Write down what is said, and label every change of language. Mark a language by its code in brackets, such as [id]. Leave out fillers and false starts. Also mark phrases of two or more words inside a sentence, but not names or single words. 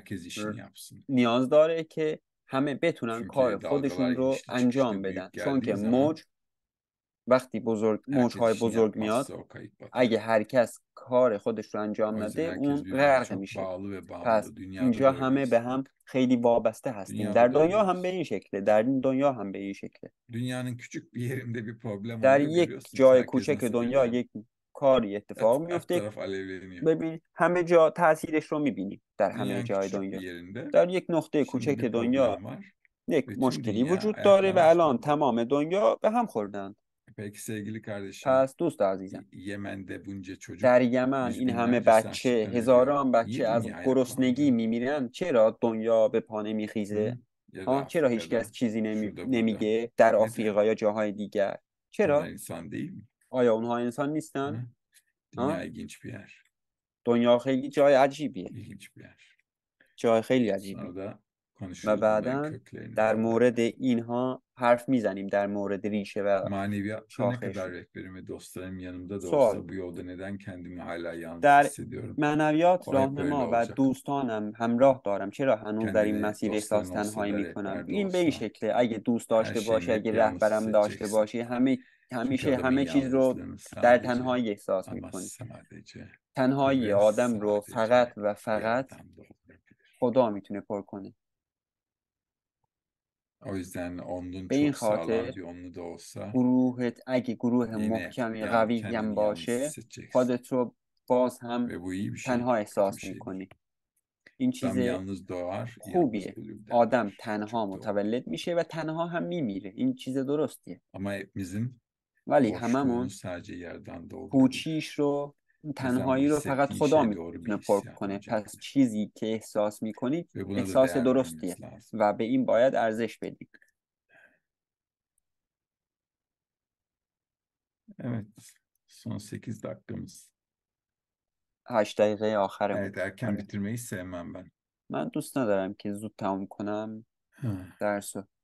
[tr] herkes işini yapsın. [fa] نیاز داره که همه بتونن کار [tr] Çünkü dalgalar [fa] خودشون رو [tr] inişli [fa] انجام [tr] çıkışlı [fa] بدن. [tr] büyük [fa] چون که [tr] geldiği zaman [fa] وقتی [tr] herkes [fa] موجهای [tr] işini [fa] بزرگ میاد، [tr] yapmazsa o kayıp [fa] اگه [tr] batar. [fa] هر کس کار خودش رو انجام [tr] O yüzden [fa] نده [tr] herkes [fa] اون [tr] birbirine [fa] غرق [tr] çok [fa] میشه. [tr] bağlı ve [fa] پس [tr] bağımlı. Dünyada [fa] اینجا [tr] da [fa] همه به [tr] öyleyiz. [fa] هم خیلی وابسته هستیم. در [tr] Dünyada da [fa] دنیا هم به [tr] öyleyiz. [fa] این شکله، در این دنیا هم به این شکله. [tr] Dünyanın küçük bir yerinde bir problem [fa] در [tr] oluyor. [fa] یک [tr] Görüyorsunuz [fa] جای [tr] herkes [fa] کوچک [tr] nasıl [fa] دنیا [tr] yanıyor. [fa] یک کاری اتفاق [tr] Her [fa] میفته، [tr] taraf alevleniyor. [fa] ببین همه جا تاثیرش رو میبینیم در همه [tr] Dünyanın [fa] جای [tr] küçücük bir [fa] دنیا. [tr] yerinde [fa] در یک نقطه [tr] şimdi [fa] کوچک [tr] bir [fa] دنیا [tr] problem var. [fa] یک [tr] Bütün [fa] مشکلی [tr] dünya [fa] وجود داره و [tr] ayaklanmış [fa] الان [tr] durumda. [fa] تمام دنیا به هم خوردن. [tr] Peki sevgili kardeşim, [fa] پس دوست عزیزم، [tr] Yemen'de bunca [fa] در [tr] çocuk [fa] یمن [tr] yüz [fa] این همه [tr] binlerce [fa] بچه، [tr] saatçikten ölüyor. [fa] هزاران [tr] Niye [fa] بچه از [tr] dünya [fa] گرسنگی [tr] ayaklandı? [fa] میمیرن. چرا دنیا به پا Hı? نمیخیزه؟ [tr] Ya da [fa] ها، چرا هیچکس [tr] Afrika'da, [fa] چیزی [tr] şurada burada. [fa] نمیگه در [tr] Neden? [fa] آفریقا یا جاهای دیگر؟ [tr] Onlar [fa] چرا؟ [tr] insan değil mi? [fa] آیا اونها انسان نیستن؟ Hı? ها؟ [tr] Dünya ilginç bir yer. [fa] دنیا خیلی جای عجیبیه، [tr] İlginç bir yer. [fa] جای خیلی عجیبیه. [tr] Sonra da [fa] و [tr] konuşuruz bunların [fa] بعدا [tr] köklerini [fa] در [tr] de. [fa] مورد اینها حرف میزنیم، در مورد ریشه و [tr] Maneviyatta ne kadar [fa] شاخشون. [tr] rehberim ve dostlarım yanımda da [fa] سوال: [tr] olsa bu yolda neden kendimi hala yalnız [fa] در [tr] hissediyorum? [fa] معنویات [tr] O hep böyle [fa] راهنما و [tr] olacak. [fa] دوستانم همراه دارم، چرا هنوز در این [tr] Kendine [fa] مسیر احساس [tr] dostların olsa [fa] تنهایی [tr] da [fa] میکنم؟ [tr] rehber de [fa] این به این [tr] olsa [fa] شکله، اگه دوست [tr] her [fa] داشته [tr] şeyini [fa] باشی، [tr] hep [fa] اگه [tr] yalnız [fa] رهبرم داشته [tr] hissedeceksin. [fa] باشی، [tr] Çünkü [fa] همیشه [tr] adamın [fa] همه چیز رو [tr] yalnızlığını [fa] در [tr] sadece [fa] تنهایی احساس [tr] ama [fa] میکنی. [tr] sadece [fa] تنهایی [tr] ve [fa] آدم رو فقط [tr] sadece [fa] و فقط [tr] yaradan doldurabilir. [fa] خدا میتونه پر کنه. [tr] O yüzden onluğun [fa] به این [tr] çok sağlam [fa] خاطر [tr] bir onlu da olsa [fa] گروهت اگه گروه [tr] yine [fa] محکمی [tr] yani [fa] قوی هم [tr] kendini yalnız [fa] باشه، [tr] hissedeceksin. [fa] خودت رو باز هم [tr] Ve bu iyi bir şey, [fa] تنها [tr] kötü bir [fa] احساس [tr] şey değil. [fa] میکنی. این چیز [tr] Adam yalnız doğar, yalnız [fa] خوبیه. [tr] ölür [fa] آدم [tr] derler. [fa] تنها [tr] Çok doğru. [fa] متولد میشه و تنها هم میمیره. این چیز درستیه. [tr] Ama hepimizin [fa] ولی [tr] boşluğunu [fa] هممون [tr] sadece yerden doldurabilir. [fa] پوچیش رو، [tr] O yüzden bu [fa] تنهایی رو فقط [tr] hissettiğin [fa] خدا [tr] şey doğru bir [fa] میتونه پر [tr] hissiyat [fa] کنه. پس [tr] öncelikle. [fa] چیزی که احساس میکنید [tr] Ve buna da [fa] احساس [tr] değer [fa] درستیه [tr] vermemiz lazım. [fa] و به این باید ارزش بدیم. [tr] Evet, son 8 dakikamız. [fa] 8 دقیقه آخرمون. [tr] Evet, erken [fa] آره. [tr] bitirmeyi sevmem ben. [fa] من دوست ندارم که زود تموم کنم Hı. درسو.